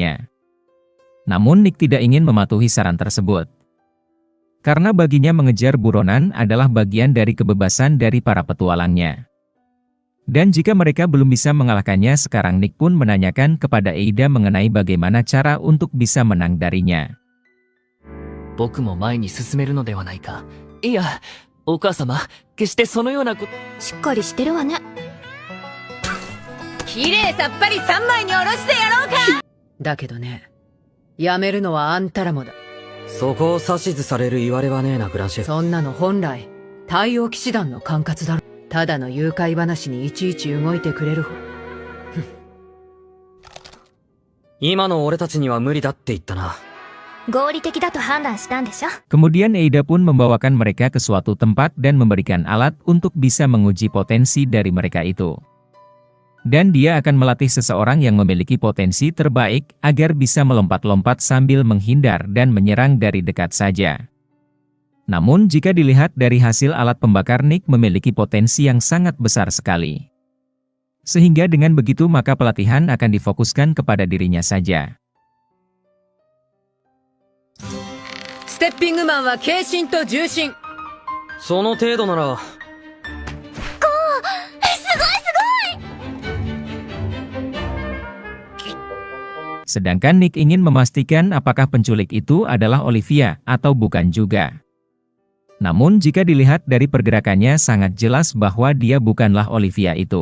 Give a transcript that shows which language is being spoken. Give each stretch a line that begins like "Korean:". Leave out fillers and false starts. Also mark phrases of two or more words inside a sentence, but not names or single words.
Indonesian: Namun Nick tidak ingin mematuhi saran tersebut. Karena baginya mengejar buronan adalah bagian dari kebebasan dari para petualangnya. Dan jika mereka belum bisa mengalahkannya, sekarang Nick pun menanyakan kepada Eida mengenai bagaimana cara untuk bisa menang darinya.
Japanese: 僕も前に進めるのではないか。いや、お母様、決してそのようなこと。しっかりしてるわね。綺麗さっぱり3枚におろしてやろうか。だけどね、やめるのはあんたらもだ。そこを指図される言われはねえな、グランシェ。そんなの本来、太陽騎士団の管轄だろ。ただの誘拐話にいちいち動いてくれる。今の俺たちには無理だって言ったな。合理的だと判断したんでしょ。
Indonesian: Kemudian Eida pun membawakan mereka ke suatu tempat dan memberikan alat untuk bisa menguji potensi dari mereka itu. Dan dia akan melatih seseorang yang memiliki potensi terbaik agar bisa melompat-lompat sambil menghindar dan menyerang dari dekat saja. Namun jika dilihat dari hasil alat pembakar, Nick memiliki potensi yang sangat besar sekali. Sehingga dengan begitu maka pelatihan akan difokuskan kepada dirinya saja.
Japanese: ステッピングマンは軽心と重心。その程度なら。
Indonesian: Sedangkan Nick ingin memastikan apakah penculik itu adalah Olivia atau bukan juga. Namun jika dilihat dari pergerakannya sangat jelas bahwa dia bukanlah Olivia itu.